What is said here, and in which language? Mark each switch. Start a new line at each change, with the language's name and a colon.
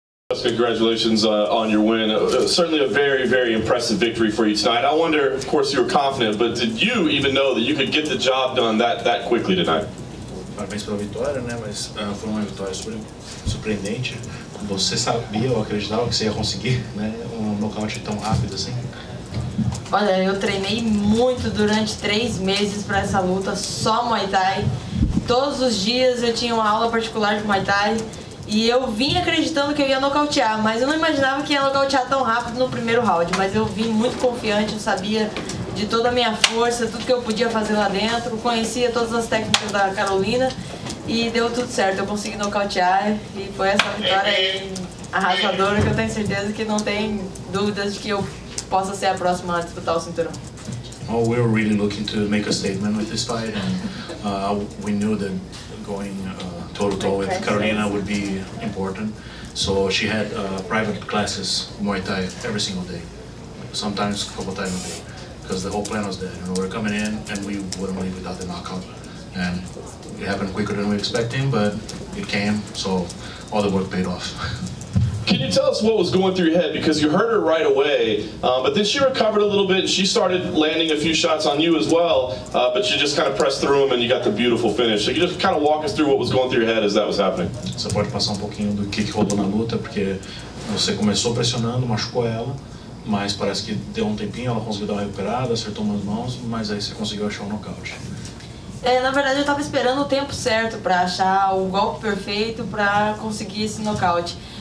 English: first, congratulations on your win. Certainly a very, very impressive victory for you tonight. I wonder, of course, you were confident, but did you even know that you could get the job done that quickly tonight?
Portuguese: Parabéns pela vitória, né? Mas foi uma vitória surpreendente. Você sabia ou acreditava que você ia conseguir, né? Nocaute tão rápido assim? Olha, eu treinei muito durante 3 meses para essa luta, só Muay Thai. Todos os dias eu tinha uma aula particular de Muay Thai e eu vim acreditando que eu ia nocautear, mas eu não imaginava que ia nocautear tão rápido no primeiro round. Mas eu vim muito confiante, eu sabia de toda a minha força, tudo que eu podia fazer lá dentro, conhecia todas as técnicas da Karolina e deu tudo certo. Eu consegui nocautear e foi essa vitória arrasadora que eu tenho certeza que não tem dúvidas de que eu possa ser a próxima a disputar o cinturão.
English: Oh, we were really looking to make a statement with this fight, and we knew that going toe-to-toe with Karolina would be important. So she had private classes Muay Thai every single day, sometimes a couple times a day, because the whole plan was there. We were coming in and we wouldn't leave without the knockout, and it happened quicker than we were expecting, but it came, so all the work paid off. Can you tell us what was going through your head? Because you hurt her right away, but then she recovered a little bit and she started landing a few shots on you as well, but you just kind of pressed through them and you got the beautiful finish. So you just kind of walk us through what was going through your head as that was happening.
Portuguese: Você pode passar pouquinho do que rolou na luta, porque você começou pressionando, machucou ela, mas parece que deu tempinho, ela conseguiu dar uma recuperada, acertou umas mãos, mas aí você conseguiu achar um nocaute. Na verdade eu estava esperando o tempo certo para achar o golpe perfeito para conseguir esse nocaute.